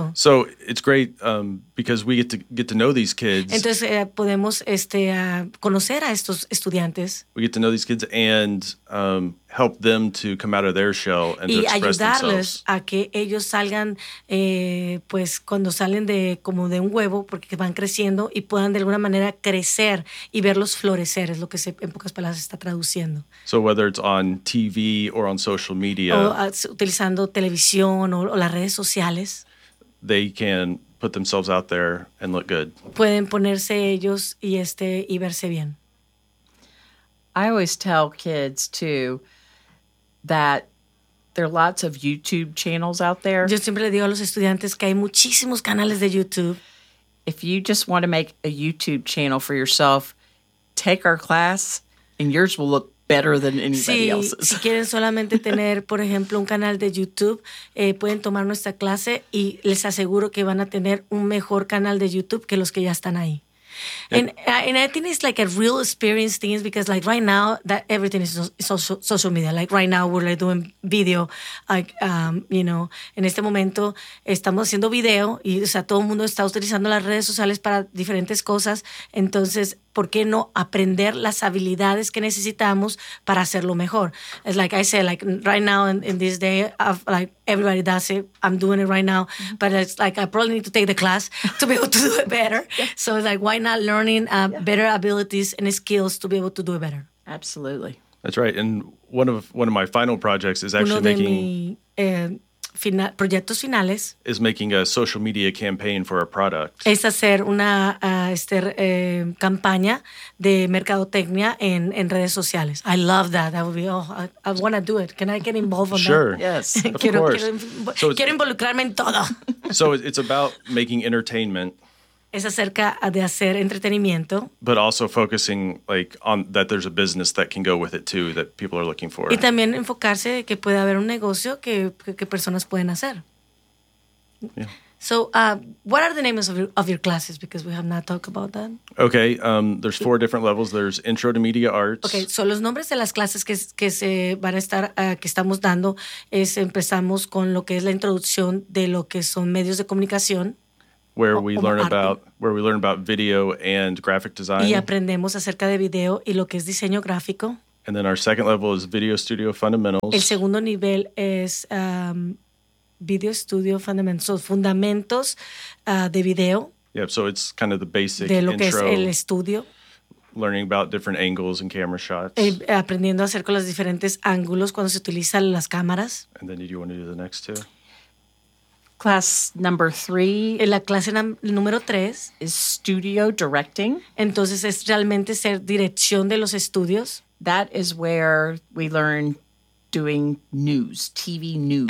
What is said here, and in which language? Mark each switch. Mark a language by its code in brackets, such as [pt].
[en] So it's great because we get to know these kids. [es] Entonces podemos conocer a estos estudiantes. [en] We get to know these kids and help them to come out of their shell and [es] y [en] to express [es] ayudarles [en] themselves. [es] A que ellos salgan, cuando salen de un huevo, porque van creciendo y puedan de alguna manera crecer y verlos florecer, es lo que en pocas palabras está traduciendo. [en] So whether it's on TV or on social media. [es] Utilizando televisión o las redes sociales. [en] They can put themselves out there and look good. [es] Pueden ponerse ellos y verse bien. [en] I always tell kids too that there are lots of YouTube channels out there. [es] Yo siempre le digo a los estudiantes que hay muchísimos canales de YouTube. [en] If you just want to make a YouTube channel for yourself, take our class and yours will look better than anybody else's. [es] Si quieren solamente tener, por ejemplo, un canal de YouTube, pueden tomar nuestra clase y les aseguro que van a tener un mejor canal de YouTube que los que ya están ahí. [en] And I think it's like a real experience thing because like right now that everything is social media. Like right now we're like doing video, like you know, [es] en este momento estamos haciendo video y o sea todo el mundo está utilizando las redes sociales para diferentes cosas. Entonces, ¿por qué no aprender las habilidades que necesitamos para hacerlo mejor? [en] It's like I said, like right now in this day of like everybody does it. I'm doing it right now, but it's like I probably need to take the class to be able to do it better. So it's like why not learning better abilities and skills to be able to do it better? Absolutely. That's right. And one of my final projects is actually [es] proyectos finales [en] is making a social media campaign for a product. [es] Es hacer una campaña de mercadotecnia en redes sociales. [en] I love that. That would be I want to do it. Can I get involved on sure. that? Sure. Yes. Of [es] quiero, [en] course. [es] Quiero involucrarme en todo. [en] So it's about making entertainment. [es] Es acerca de hacer entretenimiento. [en] But also focusing like on that there's a business that can go with it too that people are looking for. [es] Y también enfocarse de que puede haber un negocio que personas pueden hacer. [en] Yeah. So what are the names of your classes? Because we have not talked about that. Okay. There's four different levels. There's Intro to Media Arts. Okay. [es] So los nombres de las clases que se van a estar, que estamos dando, es empezamos con lo que es la introducción de lo que son medios de comunicación. [en] Where we learn about video and graphic design. [es] Y aprendemos acerca de video y lo que es diseño gráfico. [en] And then our second level is Video Studio Fundamentals. [es] El segundo nivel es Video Studio Fundamentals, so fundamentos de video. [en] Yep, so it's kind of the basic intro. [es] De lo que [en] intro, [es] es el estudio. [en] Learning about different angles and camera shots. [es] Aprendiendo acerca de los diferentes ángulos cuando se utilizan las cámaras. [en] And then do you want to do the next two? Class number three. [es] La clase número tres. [en] Is studio directing. [es] Entonces es realmente ser dirección de los estudios. [en] That is where we learn doing news, TV news.